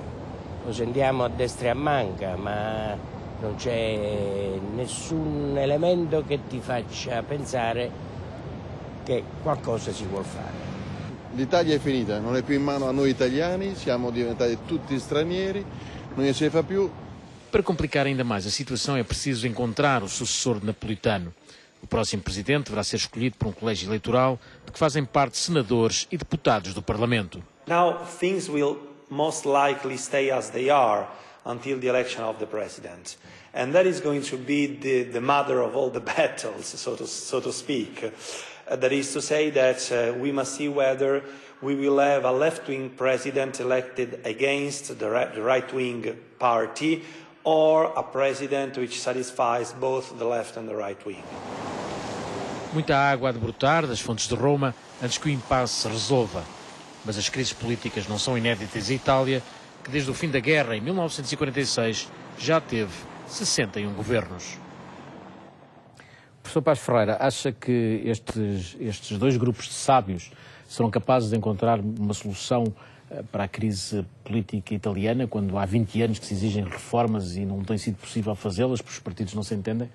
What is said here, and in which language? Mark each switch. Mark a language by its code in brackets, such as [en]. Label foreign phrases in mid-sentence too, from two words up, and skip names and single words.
[it] Lo sentiamo a destra e a manca, ma non c'è nessun elemento che ti faccia pensare che qualcosa si vuol fare. L'Italia è finita, non è più in mano a noi italiani, siamo diventati tutti stranieri, non se fa più. [pt] Para complicar ainda mais a situação é preciso encontrar o sucessor de Napolitano. O próximo presidente deverá ser escolhido por um colégio eleitoral de que fazem parte senadores e deputados do Parlamento. [en] Now things will most likely stay as they are until the election of the president. And that is going to be the mother of all the battles, so to speak. That is to say that we must see whether we will have a left-wing president elected against the right-wing party or a president which satisfies both the left and the right wing. [pt] Muita água a debrutar das fontes de Roma antes que o impasse se resolva. Mas as crises políticas não são inéditas em Itália, que desde o fim da guerra, em 1946, já teve 61 governos. Professor Paes Ferreira, acha que estes dois grupos de sábios serão capazes de encontrar uma solução para a crise política italiana, quando há 20 anos que se exigem reformas e não tem sido possível fazê-las porque os partidos não se entendem?